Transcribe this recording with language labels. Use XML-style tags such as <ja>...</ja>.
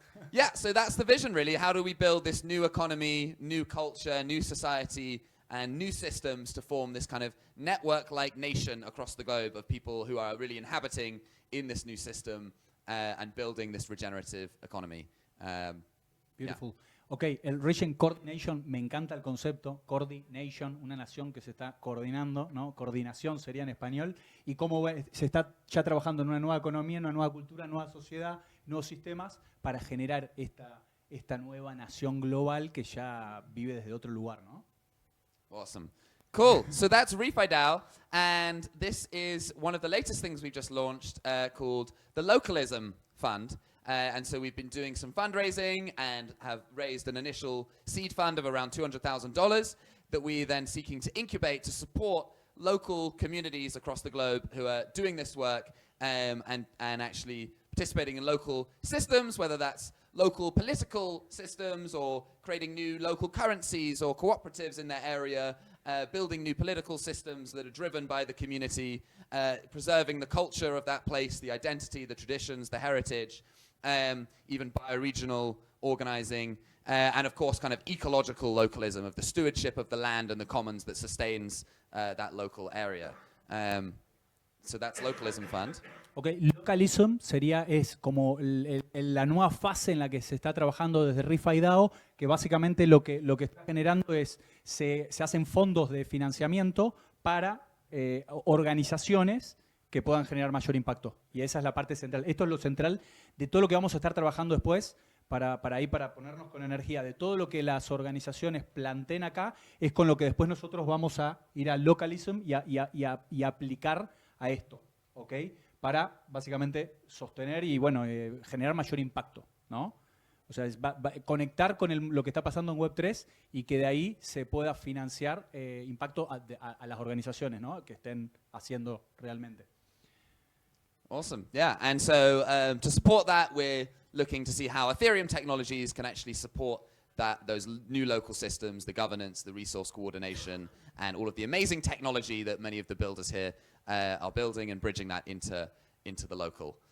<en>Yeah, so that's the vision, really. How do we build this new economy, new culture, new society, and new systems to form this kind of network-like nation across the globe of people who are really inhabiting in this new system and building this regenerative economy? Beautiful. Yeah.</en> <es>Ok, el Region Coordination, me encanta el concepto, Coordination, una nación que se está coordinando, ¿no? Coordinación sería en español, y cómo se está ya trabajando en una nueva economía, una nueva cultura, nueva sociedad, nuevos sistemas para generar esta nueva nación global que ya vive desde otro lugar, ¿no?</es> <en>Awesome. Cool. So that's RefiDAO, and this is one of the latest things we've just launched called the Localism Fund. And so we've been doing some fundraising and have raised an initial seed fund of around $200,000 that we're then seeking to incubate to support local communities across the globe who are doing this work and actually participating in local systems, whether that's local political systems or creating new local currencies or cooperatives in their area, building new political systems that are driven by the community, preserving the culture of that place, the identity, the traditions, the heritage, even bioregional organizing, And of course, kind of ecological localism of the stewardship of the land and the commons that sustains that local area. So that's Localism Fund.</en> <es>Okay, Localism es como la nueva fase en la que se está trabajando desde RIFA y DAO, que básicamente lo que está generando es, se hacen fondos de financiamiento para organizaciones que puedan generar mayor impacto. Y esa es la parte central. Esto es lo central de todo lo que vamos a estar trabajando después, para ponernos con energía de todo lo que las organizaciones planteen acá, es con lo que después nosotros vamos a ir a Localism y aplicar a esto, ¿ok? Para básicamente sostener y bueno, generar mayor impacto, ¿no? O sea, conectar con lo que está pasando en Web3 y que de ahí se pueda financiar impacto a las organizaciones, ¿no? Que estén haciendo realmente.</es> <en>Awesome, yeah. And so to support that, we're looking to see how Ethereum technologies can actually support those new local systems, the governance, the resource coordination, and all of the amazing technology that many of the builders here are building and bridging that into the local.</en>